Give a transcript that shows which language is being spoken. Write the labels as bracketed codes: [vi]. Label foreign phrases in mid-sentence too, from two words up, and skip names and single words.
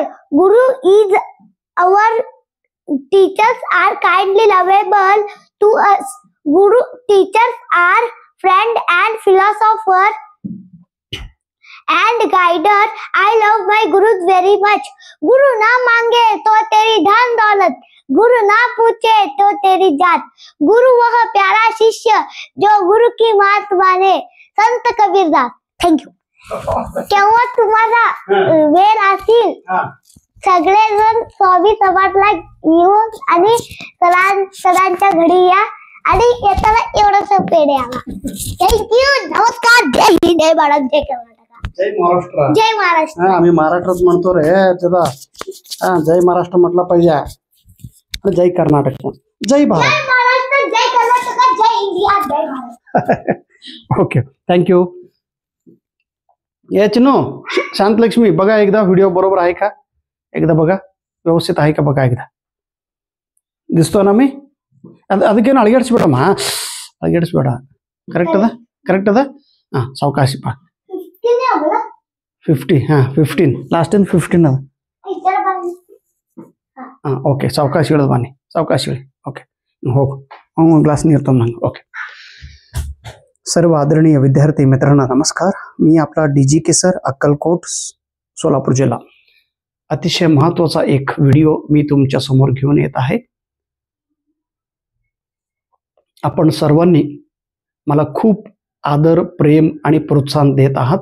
[en] Guru is our teachers are kindly lovable to us. Guru teachers are friend and philosopher and guider. I love my gurus very much. [hi] Guru ना मांगे तो तेरी धन दौलत, गुरु ना पूछे तो तेरी जात. गुरु वह प्यारा शिष्य जो गुरु की बात माने, संत कबीरदास. [mr] थँक्यू. केव्हा तुम्हाला वेळ असेल सगळेजण स्वामी समाजला येऊन आणि सरांच्या घरी या आणि येताना एवढंच पेढे आला. थँक्यू. नमस्कार. जय हिंद, जय भारत, जय कर्नाटक, जय महाराष्ट्र. जय महाराष्ट्र. आम्ही महाराष्ट्रात म्हणतो रे त्याला. जय महाराष्ट्र म्हटलं पाहिजे. जय कर्नाटक, जय भारत. जय महाराष्ट्र, जय कर्नाटक, जय इंडिया, जय भारत. ओके, थँक्यू. चिनू, शांतलक्ष्मी बघा एकदा व्हिडिओ बरोबर आहे का? एकदा बघा, ವ್ಯವಸ್ಥಿತ आहे का बघा एकदा. [kn] ದಿಸ್ತೋ ನಮ್ಮಿ ಅದಕ್ಕೇನು ಅಳಗಡಿಸ್ಬೇಡಮ್ಮ, ಅಳಗಡಿಸ್ಬೇಡ. ಕರೆಕ್ಟ್ ಅದ. ಸಾವಕಾಶಿಪ್ಪ. 50, 15 [en] last time [kn] 15 ಅದ. ಓಕೆ, ಸಾವಕಾಶ ಹೇಳೋದು ಬನ್ನಿ, ಸಾವಕಾಶ ಹೇಳಿ. ಓಕೆ, ಹೋಗು, ಒಂದು ಗ್ಲಾಸ್ ನೀರು ತಂದು ನಂಗೆ. ಓಕೆ. [mr] सर्व आदरणीय विद्यार्थी मित्रांना नमस्कार. मी आपला DG सर, अक्कलकोट, सोलापूर जिल्हा. अतिशय महत्त्वाचा एक व्हिडिओ मी तुमच्या समोर घेऊन येत आहे. आपण सर्वांनी मला खूप आदर, प्रेम आणि प्रोत्साहन देत आहात.